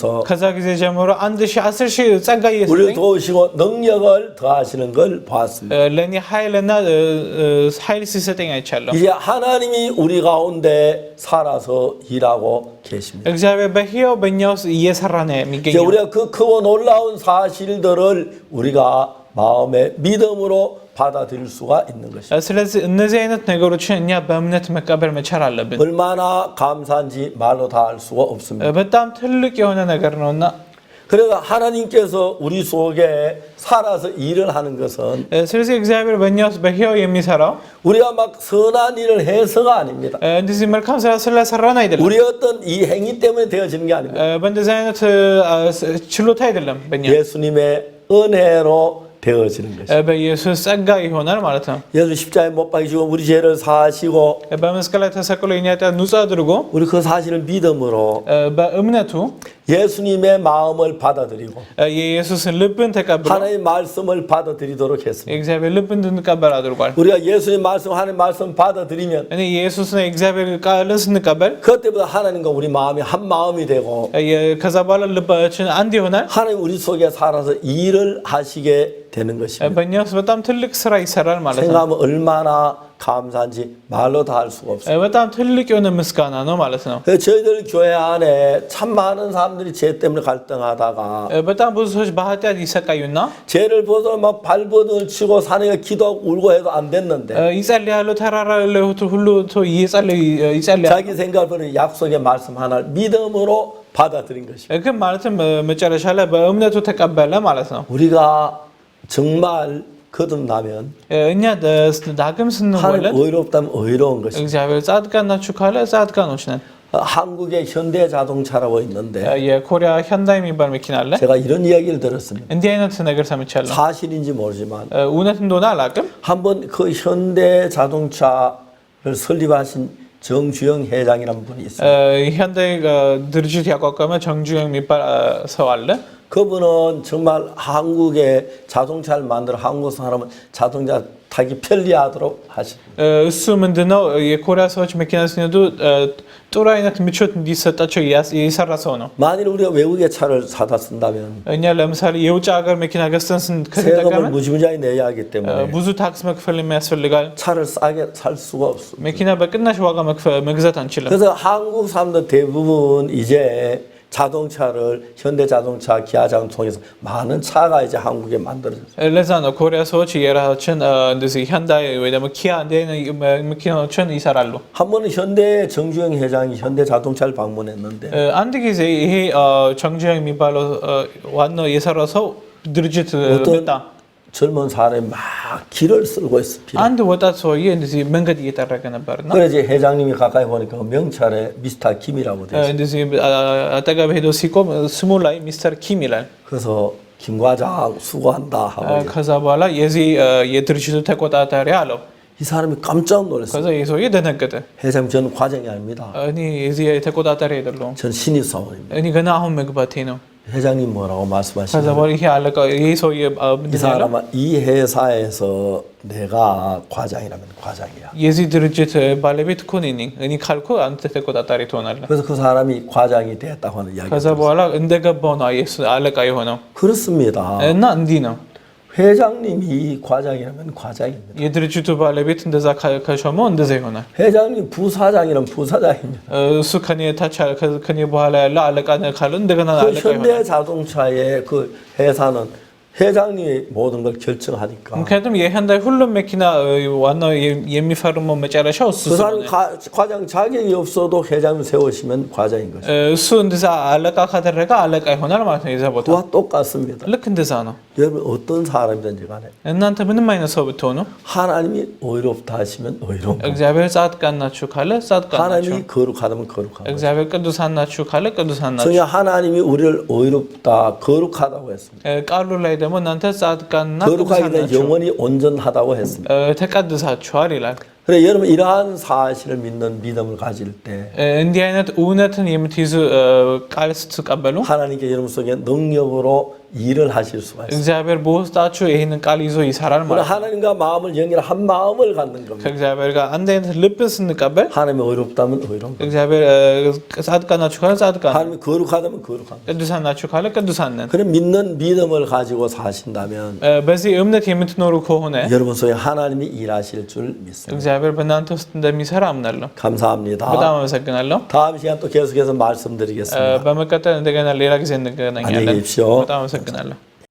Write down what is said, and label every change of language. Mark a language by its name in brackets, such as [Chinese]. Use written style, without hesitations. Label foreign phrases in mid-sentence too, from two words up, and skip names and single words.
[Amharic] ከዛ ጊዜ ጀምሮ 1000 10,000 ጸጋ [Korean] 우리를 [Amharic] እየሰጠኝ [Korean] 도우시고 능력을 더하시는 걸 보았습니다. [Amharic] ለእኔ ኃይልና ኃይል ሲሰጠኝ አይቻለሁ። [Korean] 이제 하나님이 우리 가운데 살아서 일하고 계십니다. [Amharic] እግዚአብሔር በሕያው በእኛ ውስጥ እየሰራ ነው [Korean] 이제 [Amharic] የሚገኘው። [Korean] 우리가 그 크고 놀라운 사실들을 우리가 마음의 믿음으로 받아들일 수가 있는 것입니다. [Amharic] ስለዚህ እነዚህ አይነት ነገሮችን እኛ በእምነት መቀበል መቻል አለብን። [Korean] 얼마나 감사한지 말로 다 할 수가 없습니다. [Amharic] በጣም ትልቅ የሆነ ነገር ነውና [Korean] 그래서 하나님께서 우리 속에 살아서 일을 하는 것은 [Amharic] ስለዚህ እግዚአብሔር በእኛ ውስጥ በሕያው የሚሰራው [Korean] 우리가 막 선한 일을 해서가 아닙니다. [Amharic] እንደዚህ መልካም ስራ ስለሰራን አይደለም። [Korean] 우리 어떤 이 행위 때문에 되어지는 게 아닙니다. [Amharic] በእንደዚህ አይነት ችሎታ አይደለም። በእኛ [Korean] 예수님의 은혜로 되어지는 것입니다. [Amharic] በኢየሱስ ጸጋ ይሆናል ማለት ነው። [Korean] 예수 십자가에 못 박히시고 우리 죄를 사하시고 [Amharic] በመስቀል ላይ ተሰቅሎ የኛ ኃጢአት ንጹህ አድርጎ [Korean] 우리 그 사실을 믿음으로 [Amharic] በእምነቱ [Korean] 예수님의 마음을 받아들이고 [Amharic] የኢየሱስን ልብን ተቀብሎ [Korean] 하나님의 말씀을 받아들이도록 했습니다. [Amharic] የእግዚአብሔር ልብ እንድንቀበል 아ድርጓል። [Korean] 우리가 예수님 말씀 하나님 말씀 받아들이면 [Amharic] እኔ የኢየሱስን የእግዚአብሔር ቃልን ስንቀበል [Korean] 그때부터 하나님과 우리 마음이 한 마음이 되고 [Amharic] ከዛ በኋላ ልባችን አንድ ይሆናል። [Korean] 하나님 우리 속에 살아서 일을 하시게 되는 것입니다. [Amharic] በእኛ ውስጥ በጣም ትልቅ ስራ ይሰራል ማለት ነው። [Korean] 생각하면 얼마나 감사한지 말로 다 할 수가 없어요. [Amharic] በጣም ትልቅ የሆነ ምስጋና ነው ማለት ነው። [Korean] 저희들 교회 안에 참 많은 사람들이 죄 때문에 갈등하다가 [Amharic] በጣም ብዙ ሰዎች በኃጢአት ይሰቃዩና [Korean] 죄를 보서 막 발버둥을 치고 산에 기도하고 울고 해도 안 됐는데 [Amharic] ይጸልያሉ፣ ተራራ ላይ ሁሉ ይጸልያሉ። [Korean] 자기 생각으로 약속의 말씀 하나를 믿음으로 받아들인 것입니다. [Amharic] ግን ማለትም መጨረሻ ላይ በእምነቱ ተቀበለ ማለት ነው። [Korean] 우리가 정말 거듭나면 [Amharic] እኛ ዳግም ስንወለድ [Korean] 하나님 의롭다면 의로운 것입니다. [Amharic] እግዚአብሔር ጻድቃን ናችሁ ካለ ጻድቃኖች ነን። [Korean] 한국에 현대 자동차라고 있는데 [Amharic] የኮሪያ 현ዳይ የሚባል መኪና አለ። [Korean] 제가 이런 이야기를 들었습니다. [Amharic] እንዲህ አይነት ነገር ሰምቻለሁ። [Korean] 사실인지 모르지만 [Amharic] እውነት እንደሆነ 아ላቅም። [Korean] 한번 그 현대 자동차를 설립하신 정주영 회장이라는 분이 있어요. [Amharic] 현다ይ ድርጅት ያቋቋመ 정주영 የሚባል ሰው አለ። [Korean] 그분은 정말 한국에 자동차를 만들어 한국 사람은 자동차 타기 편리하도록 하십니다. [Amharic] እሱ ምንድነው የኮሪያ ሰዎች መኪና ሲነዱ ጥሩ አይነት ምቾት እንዲሰጣቸው የሰራ ሰው ነው። [Korean] 만일 우리가 외국의 차를 사다 쓴다면 [Amharic] እኛ ለምሳሌ የውጭ ሀገር መኪና ገዝተን [Korean] 세금을 [Amharic] ከተጠቀምን [Korean] 무지무지하게 내야 하기 때문에 [Amharic] ብዙ ታክስ መክፈል የሚያስፈልጋል። [Korean] 차를 싸게 살 수가 없습니다. [Amharic] መኪና በቅናሽ ዋጋ መግዛት አንችልም። [Korean] 그래서 한국 사람들 대부분 이제 자동차를 현대자동차, 기아자동차에서 많은 차가 이제 한국에 만들어졌어요. [Amharic] ለዛ ነው ኮሪያ ሰዎች የራሳችን እንደዚህ 현다ይ ወይ ደግሞ ኪያ እንደ መኪናዎችን ይሰራሉ። [Korean] 한 번은 현대 정주영 회장이 현대자동차를 방문했는데 [Amharic] አንድ ጊዜ ይሄ 정주영 የሚባለው ዋናው የሰራው ሰው ድርጅት መጣ። [Korean] 젊은 사람이 막 길을 쓸고 있어. [Amharic] አንድ ወጣት ሰውዬ እንደዚህ መንገድ እየጠረገ ነበርና [Korean] 그래서 회장님이 가까이 보니까 명찰에 미스터 김이라고 돼 있어요. [Amharic] እንደዚህ አጠገብ ሄዶ ሲቆም ስሙ ላይ ሚስተር ኪም ይላል። [Korean] 그래서 김 과장 수고한다 하고 [Amharic] ከዛ በኋላ የዚህ የድርጅቱ ተቆጣጣሪ አለው። [Korean] 이 사람이 깜짝 놀랐어요. [Amharic] ከዛ ይሄ ሰውዬ ደነገጠ። [Korean] 회장님 저는 과장이 아닙니다. [Amharic] እኔ የዚህ ተቆጣጣሪ አይደለሁም። [Korean] 전 신입사원입니다. [Amharic] እኔ ገና አሁን መግባቴ ነው። [Korean] 회장님 뭐라고 [Amharic] ከዛ [Korean] 말씀하시나요? [Amharic] በኋላ ይሄ አለቃ ይሄ ሰውዬ [Korean] 이 [Amharic] ምንድን ነው ያለው? [Korean] 사람은 이 회사에서 내가 과장이라면 과장이야. [Amharic] የዚህ ድርጅት ባለቤት እኮ እኔ ነኝ። እኔ ካልኩ አንተ ተቆጣጣሪ ትሆናለህ። [Korean] 그래서 그 사람이 과장이 됐다고 하는 이야기가 [Amharic] ከዛ በኋላ እንደገባው ነው የሱ አለቃ የሆነው [Korean] 그렇습니다. [Amharic] እና እንዲህ ነው [Korean] 회장님이 과장이라면 과장입니다. [Amharic] የድርጅቱ ባለቤት እንደዛ ከሾመው እንደዛ ይሆናል። [Korean] 회장님 부사장이라면 부사장입니다. [Amharic] እሱ ከኔ ታች ከኔ በኋላ ያለው 아ለቃ ካለ እንደገና [Korean] 그 [Amharic] አለቃ ይሆናል። [Korean] 현대자동차의 그 회사는 회장님이 모든 걸 결정하니까 [Amharic] ምክንያቱም የህንዳይ ሁሉም መኪና ዋናው የሚፈርመው መጨረሻው እሱ [Korean] 그 사람 과장 자격이 없어도 회장님 세우시면 과장인 거죠. [Amharic] እሱ እንደዛ አለቃ ካደረገ አለቃ ይሆናል ማለት ነው። የዛ ቦታ [Korean] 그와 똑같습니다. [Amharic] ልክ እንደዛ ነው። [Korean] 여러분 어떤 사람이든지 간에 [Amharic] እናንተ ምንም አይነት ሰው ብትሆኑ [Korean] 하나님이 의롭다 하시면 의로운 거예요. [Amharic] እግዚአብሔር ጻድቃን ናችሁ ካለ ጻድቃን ናችሁ። [Korean] 하나님이 거룩하다면 거룩한 거예요. [Amharic] እግዚአብሔር ቅዱሳን ናችሁ ካለ ቅዱሳን ናችሁ። [Korean] 성경 하나님이 우리를 의롭다 거룩하다고 했습니다. [Amharic] ቃሉ ላይ ደግሞ እናንተ ጻድቃንና [Korean] 거룩하게 [Amharic] ቅዱሳን [Korean] 된 [Amharic] ናችሁ [Korean] 영혼이 온전하다고 했습니다. [Amharic] ተቀድሳችኋል ይላል። [Korean] 그래 여러분 이러한 사실을 믿는 믿음을 가질 때 [Amharic] እንዲህ አይነት እውነትን የምትይዙ ቃል ስትቀበሉ [Korean] 하나님께 여러분 속에 능력으로 일을 하실 수가 있어요. [Amharic] እግዚአብሔር በውስጣችሁ ይህንን ቃል ይዞ ይሰራል [Korean] 우리 [Amharic] ማለት ነው። [Korean] 하나님과 마음을 연결 한 마음을 갖는 겁니다. [Amharic] ከእግዚአብሔር ጋር አንድ አይነት ልብን ስንቀበል [Korean] 하나님이 의롭다면 의로운 거예요. [Amharic] እግዚአብሔር ጻድቃን ናችሁ ካለ ጻድቃን፣ [Korean] 하나님이 거룩하다면 거룩한 거예요. [Amharic] ቅዱሳን ናችሁ ካለ ቅዱሳን ነን። [Korean] 그런 믿는 믿음을 가지고 사신다면 [Amharic] በዚህ እምነት የምትኖሩ ከሆነ [Korean] 여러분 속에 하나님이 일하실 줄 믿습니다. [Amharic] እግዚአብሔር በእናንተ ውስጥ እንደሚሰራ አምናለሁ። [Korean] 감사합니다. [Amharic] በጣም አመሰግናለሁ። [Korean] 다음 시간 또 계속해서 말씀드리겠습니다. [Amharic] በመቀጠል እንደገና ሌላ ጊዜ እንገናኛለን። [Korean] 안녕히 계십시오. [Amharic] በጣም አመሰግናለሁ።